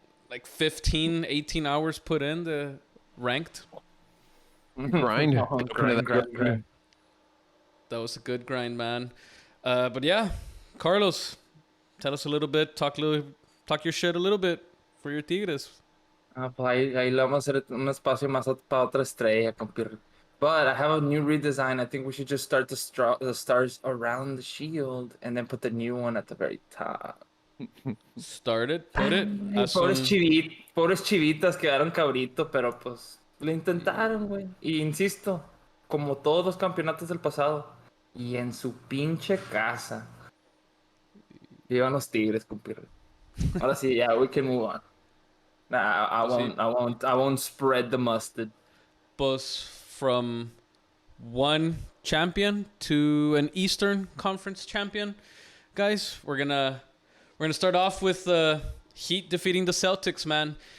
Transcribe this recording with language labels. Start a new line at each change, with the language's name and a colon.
English: like 15, 18 hours put in the ranked. Grind. Grind. That was a good grind, man. But yeah, Carlos, tell us a little bit, talk your shit a little bit for your Tigres.
Spanish: Pues ahí le vamos a hacer un espacio más para otra estrella, compadre.
English: But I have a new redesign. I think we should just start the stars around the shield and then put the new one at the very top. Started, put it.
Spanish: Pobres chivitas quedaron cabrito, pero pues lo intentaron, güey. Y insisto, como todos los campeonatos del pasado, y en su pinche casa. Vivan los Tigres, compadre. Ahora sí,
English: yeah, we can move on. Nah, I won't spread the mustard.
Spanish: Pues
English: from one champion to an Eastern Conference champion, guys, we're gonna start off with the Heat defeating the Celtics, man.